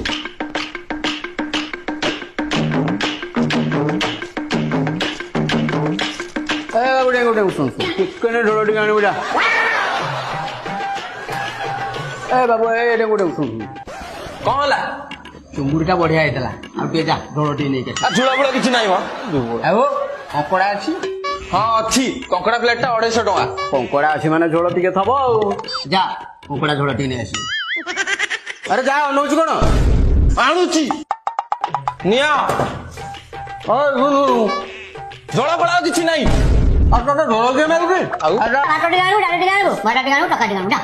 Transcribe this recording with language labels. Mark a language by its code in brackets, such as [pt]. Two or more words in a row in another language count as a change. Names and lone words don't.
[or] ଏ ବାବୁ ଡେଙ୍ଗୁ ଡେଙ୍ଗୁ ଶୁଣ ଶୁଣ ଚିକେନ ଝୋଳ ଟିକେ ଆଣିବୁ ଯା ଏ ବାବୁ ଏ ଡେଙ୍ଗୁ ଡେଙ୍ଗୁ ଶୁଣ ଶୁଣ [hi] कौन है [or] ଚୁଙ୍ଗୁରିଟା ବଢିଆ ହେଇଥିଲା ଆଉ ଟିକେ ଯା ଝୋଳ ଟିକେ ନେଇକି ଝୋଳ ଫୋଳ କିଛି ନାହିଁ ମ ଆଉ କଙ୍କଡା ଅଛି [hi] हाँ अच्छी [or] କଙ୍କଡା ପ୍ଲେଟ ଟା 250 ଟଙ୍କା କଙ୍କଡା ଅଛି ମାନେ ଝୋଳ ଟିକେ ଥବ ଆଉ ଯା କଙ୍କଡା ଝୋଳ ଟିକେ ନେଇ ଆସିବୁ ଆରେ ଯା ଅନଉଛୁ କଣ ଆଣୁଛି ନିଆ ଝୋଳ ଫୋଳ ଆଉ କିଛି ନାହିଁ ଆଉ ତୋତେ ଝୋଳ କିଏ ମାଗୁଛି ଆଉ ଭାତ ଟିକେ ଆଣିବୁ ଡାଲି ଟିକେ ଆଣିବୁ ଭଜା ଟିକେ ଆଣିବୁ ଟକା ଟିକେ ଆଣିବୁ ଯା